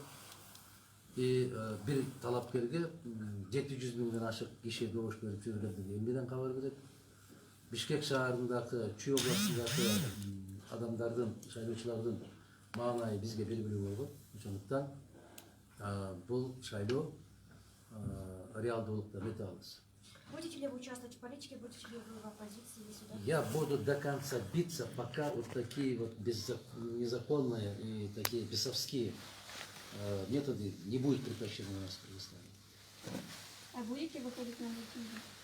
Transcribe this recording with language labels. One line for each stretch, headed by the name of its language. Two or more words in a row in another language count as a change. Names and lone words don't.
Kyrgyz: И бир талапкерге 700 миңден ашык киши добуш берип жүргөндүгү эмнеден кабар берет? Бишкек шаарындагы, Чүй областындагы адамдардын, шайлоочулардын маанайы бизге белгилүү болгон. Ошондуктан бул шайлоо реалдуулукта өтө алыс.
Russian: Будете ли вы участвовать в политике, будете ли вы в оппозиции или сюда? Я буду до конца биться, пока вот такие вот незаконные и такие бесовские методы не будут прекращены у нас в Кыргызстане. А будете выходить на митинги?